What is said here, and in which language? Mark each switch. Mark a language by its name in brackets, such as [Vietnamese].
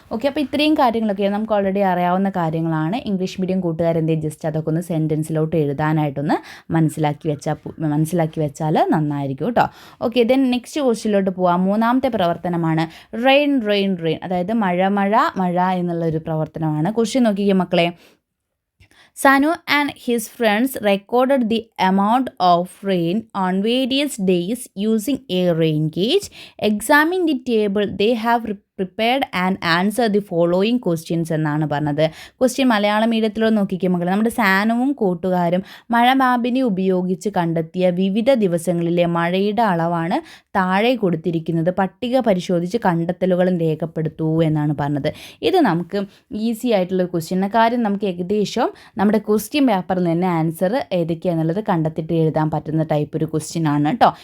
[Malayalam] Okay, അപ്പോൾ ഇത്രയും കാര്യങ്ങളൊക്കെ നമുക്ക് ഓൾറെഡി അറിയാവുന്ന കാര്യങ്ങളാണ്. ഇംഗ്ലീഷ് മീഡിയം കൂട്ടുകാരെന്തേ ജസ്റ്റ് അതൊക്കെ ഒന്ന് സെൻറ്റൻസിലോട്ട് എഴുതാനായിട്ടൊന്ന് മനസ്സിലാക്കി വെച്ചാൽ നന്നായിരിക്കും കേട്ടോ. ഓക്കെ, ദെൻ നെക്സ്റ്റ് ക്വസ്റ്റ്യനിലോട്ട് പോവാം. മൂന്നാമത്തെ പ്രവർത്തനമാണ് റെയിൻ റെയിൻ റെയിൻ, അതായത് മഴ മഴ മഴ എന്നുള്ളൊരു പ്രവർത്തനമാണ്. ക്വസ്റ്റ്യൻ നോക്കിക്കേ മക്കളെ. [English] Sanu and his friends recorded the amount of rain on various days using a rain gauge. Examine the table they have prepared and answer the following questions [Malayalam] എന്നാണ് പറഞ്ഞത്. ക്വസ്റ്റ്യൻ മലയാളം മീഡിയത്തിലോ നോക്കിക്കുക മക്കളെ. നമ്മുടെ സാനുവും കൂട്ടുകാരും മഴമാപിനി ഉപയോഗിച്ച് കണ്ടെത്തിയ വിവിധ ദിവസങ്ങളിലെ മഴയുടെ അളവാണ് താഴെ കൊടുത്തിരിക്കുന്നത്. പട്ടിക പരിശോധിച്ച് കണ്ടെത്തലുകളും രേഖപ്പെടുത്തൂ എന്നാണ് പറഞ്ഞത്. ഇത് നമുക്ക് ഈസി ആയിട്ടുള്ള ക്വസ്റ്റ്യൻ. കാര്യം നമുക്ക് ഏകദേശം നമ്മുടെ ക്വസ്റ്റ്യൻ പേപ്പറിൽ തന്നെ ആൻസർ ഏതൊക്കെയാണെന്നുള്ളത് കണ്ടെത്തിയിട്ട് എഴുതാൻ പറ്റുന്ന ടൈപ്പ് ഒരു ക്വസ്റ്റ്യൻ ആണ് കേട്ടോ.